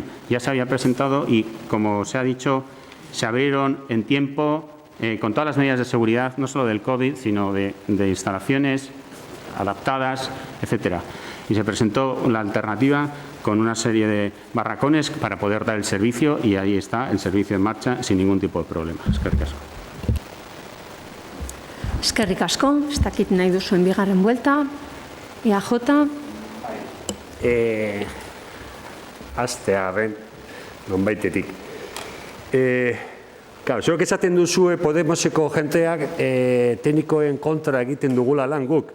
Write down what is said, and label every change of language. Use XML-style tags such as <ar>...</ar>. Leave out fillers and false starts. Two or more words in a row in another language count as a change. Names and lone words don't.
<es>Ya se había presentado y, como se ha dicho, se abrieron en tiempo con todas las medidas de seguridad, no solo del COVID, sino de instalaciones adaptadas, etcétera. Y se presentó la alternativa con una serie de barracones para poder dar el servicio y ahí está el servicio en marcha sin ningún tipo de problema.</es> <eu>Eskerrik asko. Eskerrik asko, ez dakit nahi duzuen bigarren buelta. EAJ. Hastearren, nonbaitetik. Claro, zuek esaten duzue Podemoseko jenteak teknikoen kontra egiten dugula lan guk.</eu>